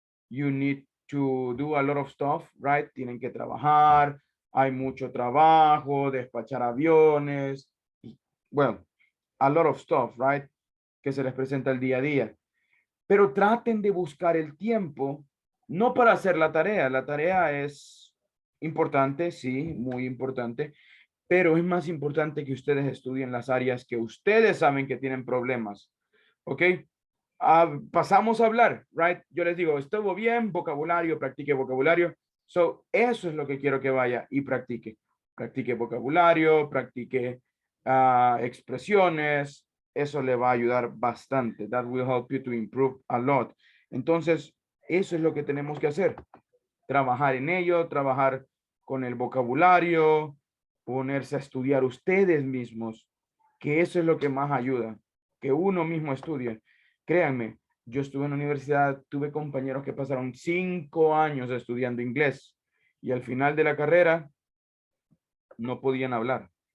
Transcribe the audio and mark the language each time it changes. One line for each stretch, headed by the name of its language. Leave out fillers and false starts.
English: You need to do a lot of stuff, right?
Spanish: Tienen que trabajar, hay mucho trabajo, despachar aviones,
English: well, a lot of stuff, right?
Spanish: Que se les presenta el día a día. Pero traten de buscar el tiempo, no para hacer la tarea es importante, sí, muy importante, pero es más importante que ustedes estudien las áreas que ustedes saben que tienen problemas, ¿ok? Pasamos a hablar, right? Yo les digo, estuvo bien, vocabulario, practique vocabulario. So, eso es lo que quiero que vaya y practique. Practique vocabulario, practique expresiones. Eso le va a ayudar bastante.
English: That will help you to improve a lot.
Spanish: Entonces, eso es lo que tenemos que hacer. Trabajar en ello, trabajar con el vocabulario, ponerse a estudiar ustedes mismos, que eso es lo que más ayuda, que uno mismo estudie. Créanme, yo estuve en la universidad, tuve compañeros que pasaron 5 años estudiando inglés y al final de la carrera no podían hablar.